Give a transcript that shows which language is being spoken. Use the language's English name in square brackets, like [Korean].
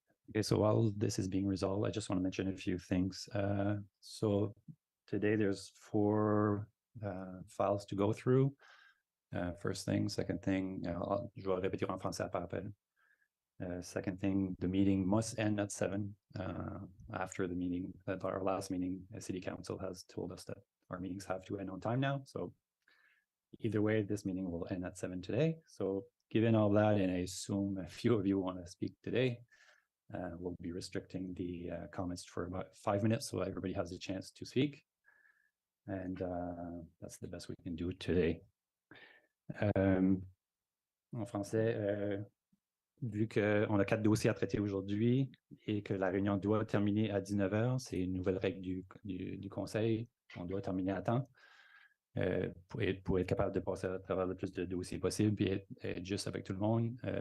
[English] Okay, so while this is being resolved, I just want to mention a few things. So today there's 4 files to go through. [French] First thing, second thing, je vais répéter en français par appel. [English] Second thing, the meeting must end at 7. After the meeting, at our last meeting, the City Council has told us that our meetings have to end on time now. So either way, this meeting will end at 7 today. So given all that, and I assume a few of you want to speak today, we'll be restricting the comments for about 5 minutes so everybody has a chance to speak. And that's the best we can do today. [French] En français, vu qu'on a 4 dossiers à traiter aujourd'hui et que la réunion doit terminer à 19h, c'est une nouvelle règle du conseil, on doit terminer à temps. pour être capable de passer à travers le plus de dossiers possible, puis être juste avec tout le monde.